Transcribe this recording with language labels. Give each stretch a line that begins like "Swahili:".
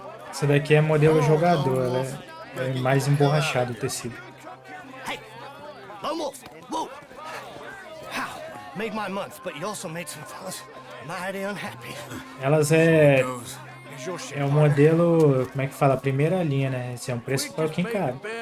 Portuguese: Essa daqui é modelo jogador, ela é mais emborrachado o tecido.
English: Lone Wolf! Whoa! How? Made my month, but you also made some fellas mighty unhappy.
Portuguese: Elas é o modelo, como é que fala? Primeira linha, né? Esse é um preço um pouquinho caro.